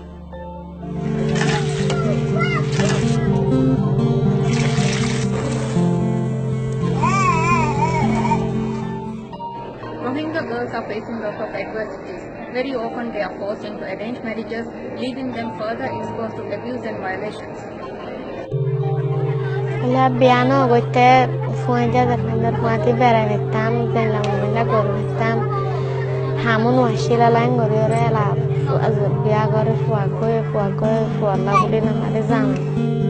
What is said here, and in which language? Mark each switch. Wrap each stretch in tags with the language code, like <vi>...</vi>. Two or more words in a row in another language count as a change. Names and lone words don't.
<en>Rohingya girls are facing lots of adversities. Very often they are forced into arranged marriages, leaving them further exposed to abuse and violations.</en> <rhg>Biano goite fuanja darmandar mati beranetam den lamunda gornetam hamun washila lain gorore la az biya gore fuago la bulina mare zaman.</rhg>